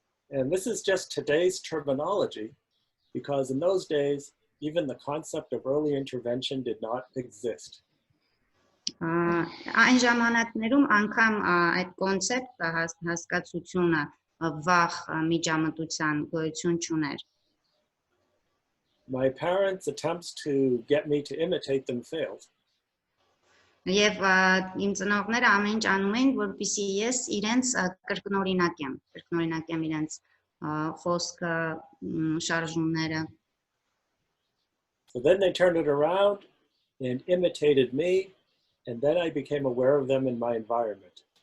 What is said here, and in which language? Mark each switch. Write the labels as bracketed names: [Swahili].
[English] And this is just today's terminology, because in those days, even the concept of early intervention did not exist. [Armenian] Այն ժամանակներում անգամ այդ կոնցեպտը հասկացությունը վաղ միջամտության գոյություն չուներ [English] My parents' attempts to get me to imitate them failed. [Armenian] Եվ իմ ծնողները ամեն ինչ անում էին, որպեսզի ես իրենց կրկնօրինակեմ իրենց խոսքը, շարժումները։ [English] So then they turned it around and imitated me, and then I became aware of them in my environment.